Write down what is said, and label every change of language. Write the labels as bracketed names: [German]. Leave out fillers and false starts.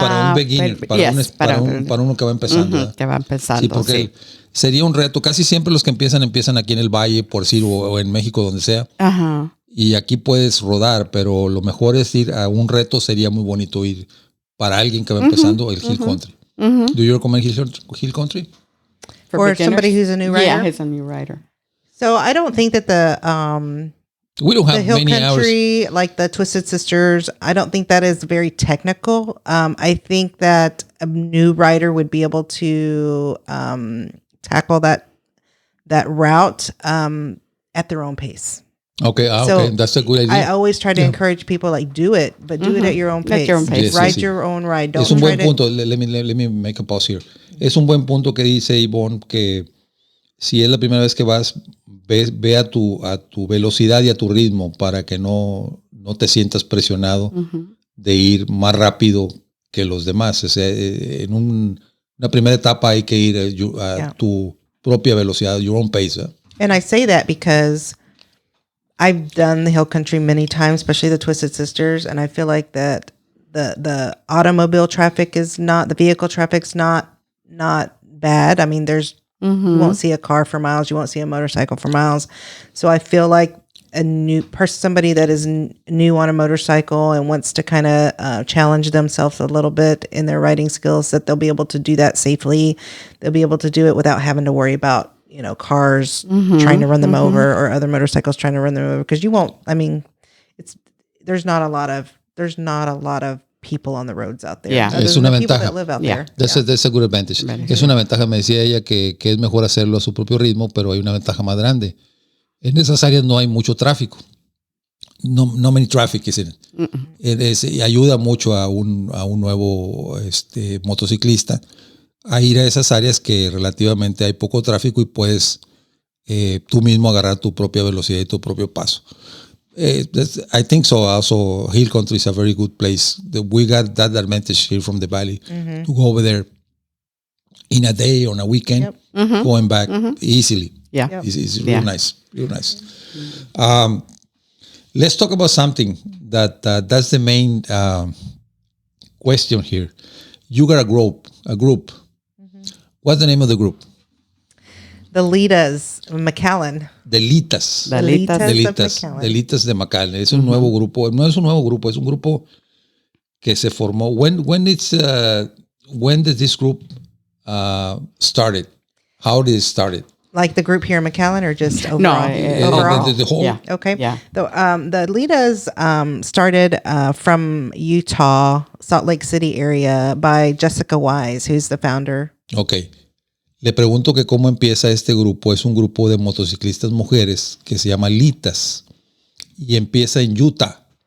[Spanish] Para un beginner, para uno que va empezando. Que va empezando, sí. Porque sería un reto. Casi siempre los que empiezan aquí en el Valle, por decir, o en México, donde sea. Ajá. Y aquí puedes rodar, pero lo mejor es ir a un reto. Sería muy bonito ir para alguien que va empezando el hill country. [English] Do you recommend hill country? For somebody who's a new rider? Yeah, he's a new rider. So I don't think that we don't have the hill many country, like the Twisted Sisters, I don't think that is very technical. I think that a new rider would be able to tackle that route at their own pace. Okay, that's a good idea. I always try to encourage people, do it, but do it at your own pace. Yes, ride your own ride. Don't [Spanish] es un buen punto. [English] Let me make a pause here. [Spanish] Es un buen punto que dice Yvonne, que si es la primera vez que vas, ve a tu velocidad y a tu ritmo para que no te sientas presionado de ir más rápido que los demás. O sea, en una primera etapa hay que ir a tu propia velocidad, [English] your own pace. And I say that because I've done the hill country many times, especially the Twisted Sisters, and I feel like that the automobile traffic the vehicle traffic's not bad. I mean, you won't see a car for miles, you won't see a motorcycle for miles. So I feel like a new person, somebody that is new on a motorcycle and wants to kind of challenge themselves a little bit in their riding skills, that they'll be able to do that safely. They'll be able to do it without having to worry about cars trying to run them over or other motorcycles trying to run them over, because you won't. I mean, there's not a lot of people on the roads out there. [Spanish] Yeah, es una ventaja. [English] That live out there. That's a good advantage. [Spanish] Es una ventaja, me decía ella, que es mejor hacerlo a su propio ritmo, pero hay una ventaja más grande. En esas áreas no hay mucho tráfico. [English] No many traffic, isn't it? [Spanish] Ayuda mucho a un nuevo motociclista a ir a esas áreas que relativamente hay poco tráfico y puedes tú mismo agarrar tu propia velocidad y tu propio paso. [English] I think so. Also, hill country is a very good place. We got that advantage here from the Valley to go over there in a day, on a weekend, going back easily. Yeah. It's real nice. Real nice. Let's talk about something that's the main question here. You got a group. What's the name of the group? The LITA'S, McAllen. The LITA'S. The LITA'S. [Spanish] The LITA'S de McAllen. Es un nuevo grupo. No es un nuevo grupo, es un grupo que se formó. [English] When did this group started? How did it started? Like the group here in McAllen, or just overall? No, overall. The whole. Yeah. Okay. Yeah. The LITA'S started from Utah, Salt Lake City area by Jessica Wise, who's the founder. Okay. [Spanish] Le pregunto que cómo empieza este grupo. Es un grupo de motociclistas mujeres que se llama LITA'S y empieza en Utah.